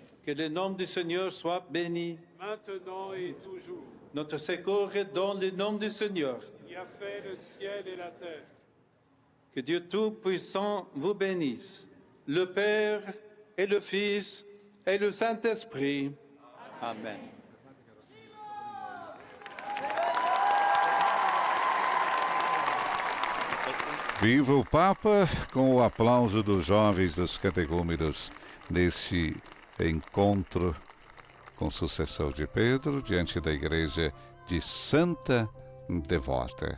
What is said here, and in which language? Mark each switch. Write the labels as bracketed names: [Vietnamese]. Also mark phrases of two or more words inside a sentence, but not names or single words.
[French] Que le nom du Seigneur soit béni. Maintenant et toujours. Notre secours est dans le nom du Seigneur. Qui a fait le ciel et la terre. Que Dieu Tout-Puissant vous bénisse, le Père et le Fils et le Saint-Esprit. Amen. [Portuguese] Viva o Papa, com o aplauso dos jovens dos catecúmenos nesse encontro com sucessor de Pedro, diante da igreja de Santa Devota.